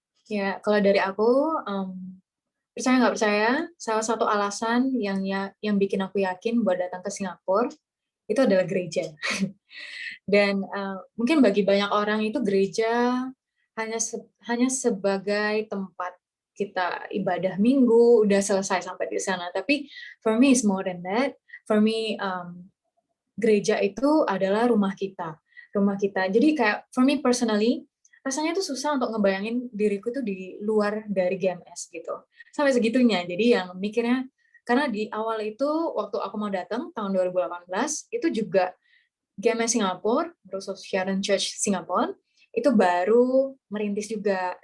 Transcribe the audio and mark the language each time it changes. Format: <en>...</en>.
<id>Ya, kalau dari aku, percaya nggak percaya, salah satu alasan yang bikin aku yakin buat datang ke Singapura itu adalah gereja. Dan mungkin bagi banyak orang itu gereja hanya sebagai tempat kita ibadah minggu, udah selesai sampai di sana. Tapi</id> <en>for me it's more than that. For me</en> <id>gereja itu adalah rumah kita. Rumah kita. Jadi kayak</id> <en>for me personally,</en> <id>rasanya tuh susah untuk ngebayangin diriku tuh di luar dari GMS gitu. Sampai segitunya. Jadi yang mikirnya, karena di awal itu waktu aku mau datang tahun 2018, itu juga GMS Singapura, Rose of Sharon Church Singapura, itu baru merintis juga.</id>